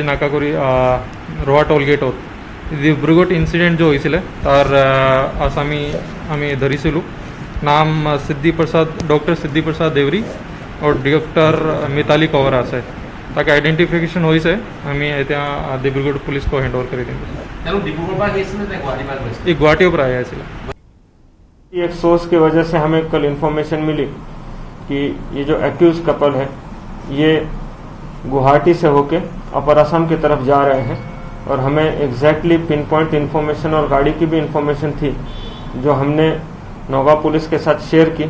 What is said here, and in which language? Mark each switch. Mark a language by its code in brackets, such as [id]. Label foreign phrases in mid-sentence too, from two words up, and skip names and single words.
[as] নাকা কৰি রোহা টোল গেটত ডিব্ৰুগড় ইনসিডেন্ট যে হৈছিল তাৰ আসামি আমি ধৰিছিলো নাম ডক্টৰ সিদ্ধি প্ৰসাদ দেউৰী আৰু ডক্টৰ মিতালী কোঁৱৰ আছে তাকে আইডেন্টিফিকেশন হৈছে আমি এতিয়া ডিব্ৰুগড় পুলিচক [en] hand over [as] কৰি দিম এই গুৱাহাটীৰ পৰা আহিছিল [hi] एक सोर्स की वजह से हमें कल इन्फॉर्मेशन मिली कि ये जो [en] accused couple [hi] है ये गुवाहाटी से होके अपर असम की तरफ जा रहे हैं और हमें [en] exactly pin point information [hi] और गाड़ी की भी इन्फॉर्मेशन थी जो हमने नौगांव पुलिस के साथ शेयर की।